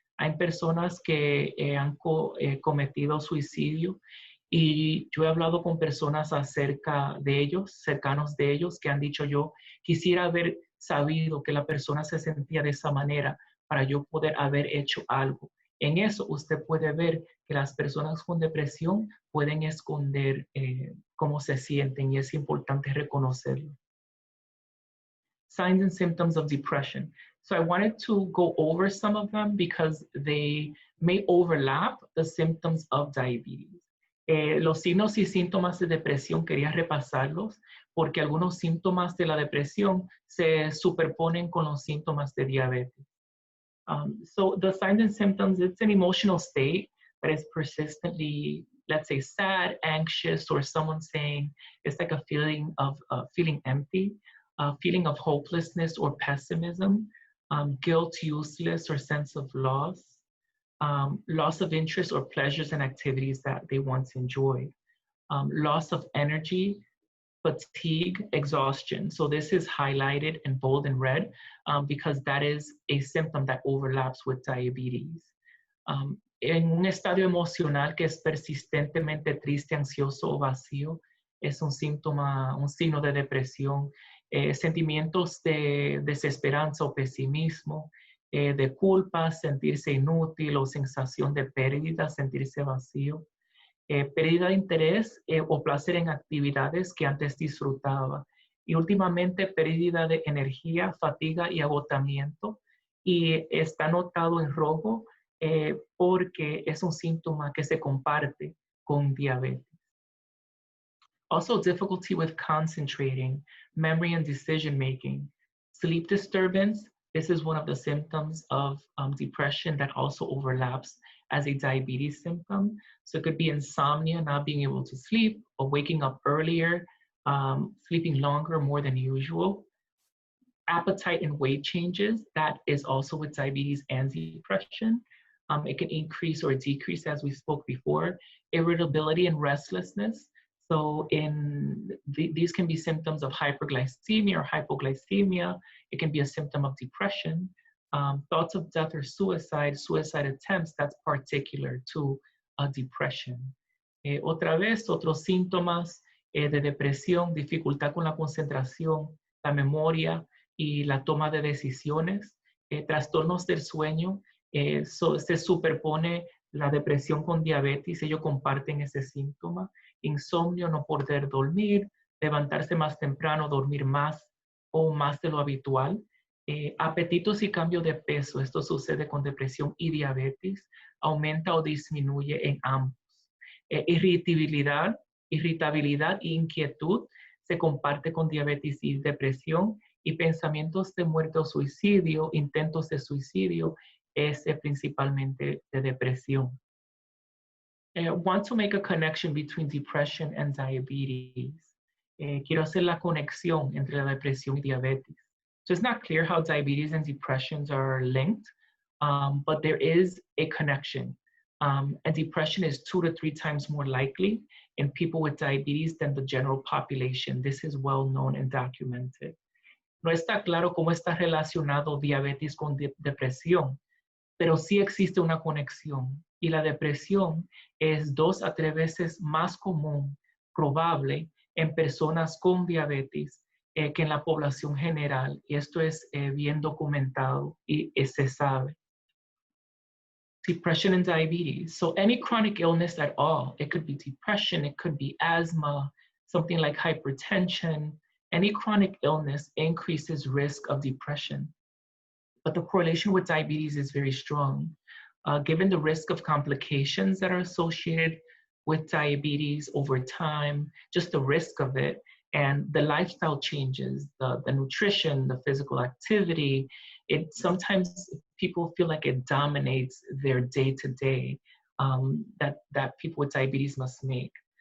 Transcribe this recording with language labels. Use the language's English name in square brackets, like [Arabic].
[Spanish] Hay personas que han cometido suicidio y yo he hablado con personas acerca de ellos, cercanos de ellos, que han dicho yo quisiera haber sabido que la persona se sentía de esa manera para yo poder haber hecho algo. En eso usted puede ver que las personas con depresión pueden esconder cómo se sienten y es importante reconocerlo. [English] Signs and symptoms of depression. So I wanted to go over some of them because they may overlap the symptoms of diabetes. [Spanish] Los signos y síntomas de depresión quería repasarlos porque algunos síntomas de la depresión se superponen con los síntomas de diabetes. [English] So the signs and symptoms, it's an emotional state that is persistently, let's say, sad, anxious, or someone saying it's like a feeling of feeling empty, a feeling of hopelessness or pessimism, guilt, useless, or sense of loss, loss of interest or pleasures and activities that they once enjoyed, loss of energy, fatigue, exhaustion. So this is highlighted in bold and red because that is a symptom that overlaps with diabetes. [Spanish] En un estadio emocional que es persistentemente triste, ansioso o vacío, es un síntoma, un signo de depresión. Sentimientos de desesperanza o pesimismo, de culpa, sentirse inútil o sensación de pérdida, sentirse vacío. Pérdida de interés o placer en actividades que antes disfrutaba. Y últimamente pérdida de energía, fatiga y agotamiento. Y está notado en rojo porque es un síntoma que se comparte con diabetes. [English] Also, difficulty with concentrating, memory and decision making. Sleep disturbance, this is one of the symptoms of depression that also overlaps as a diabetes symptom. So it could be insomnia, not being able to sleep, or waking up earlier, sleeping longer, more than usual. Appetite and weight changes, that is also with diabetes and depression. It can increase or decrease, as we spoke before. Irritability and restlessness. So these can be symptoms of hyperglycemia or hypoglycemia. It can be a symptom of depression. Thoughts of death or suicide, suicide attempts, that's particular to depression. [Spanish] Otra vez, otros síntomas de depresión, dificultad con la concentración, la memoria y la toma de decisiones, trastornos del sueño, se superpone la depresión con diabetes, ellos comparten ese síntoma. Insomnio, no poder dormir, levantarse más temprano, dormir más o más de lo habitual. Apetitos y cambio de peso, esto sucede con depresión y diabetes, aumenta o disminuye en ambos. Irritabilidad e inquietud se comparte con diabetes y depresión, y pensamientos de muerte o suicidio, intentos de suicidio, es principalmente de depresión. [English] Want to make a connection between depression and diabetes. [Spanish] Quiero hacer la conexión entre la depresión y diabetes. [English] So it's not clear how diabetes and depressions are linked, but there is a connection. And depression is 2 to 3 times more likely in people with diabetes than the general population. This is well known and documented. [Spanish] No está claro cómo está relacionado diabetes con depresión, pero sí existe una conexión. Y la depresión es 2 a 3 veces más común, probable, en personas con diabetes que en la población general. Y esto es bien documentado y se sabe. [English] Depression and diabetes. So any chronic illness at all, it could be depression, it could be asthma, something like hypertension. Any chronic illness increases risk of depression. But the correlation with diabetes is very strong. Given the risk of complications that are associated with diabetes over time, just the risk of it, and the lifestyle changes, the nutrition, the physical activity, it sometimes people feel like it dominates their day-to-day that people with diabetes must make.